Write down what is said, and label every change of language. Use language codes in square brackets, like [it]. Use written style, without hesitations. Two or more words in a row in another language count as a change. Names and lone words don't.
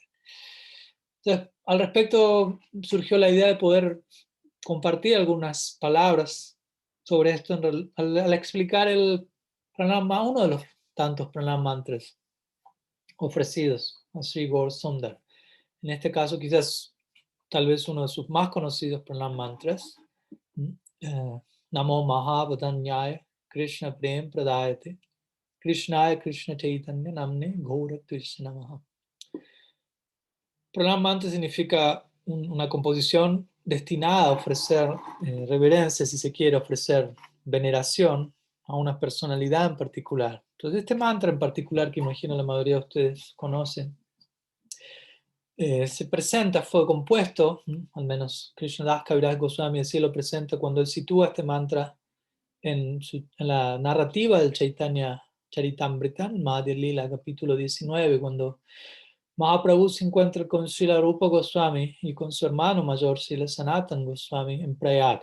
[es] Entonces, al respecto surgió la idea de poder compartir algunas palabras sobre esto al explicar el pranama, uno de los tantos pranam mantras ofrecidos a Sri Gaur Sundar. En este caso quizás tal vez uno de sus más conocidos pranam mantras, [sa] नमो महावदान्याय कृष्ण प्रेम प्रदायते कृष्णाय कृष्ण चैतन्य नाम्ने गौर कृष्ण नमः. [es] Pranam mantra significa una composición destinada a ofrecer reverencia, si se quiere, ofrecer veneración a una personalidad en particular. Entonces este mantra en particular, que imagino la mayoría de ustedes conocen, se presenta, fue compuesto, al menos Krishnadas Kaviraj Goswami así lo presenta cuando él sitúa este mantra en la narrativa del Chaitanya Charitamrita, Madhya Lila, capítulo 19, cuando Mahaprabhu se encuentra con Srila Rupa Goswami y con su hermano mayor, Srila Sanatan Goswami, en Prayag.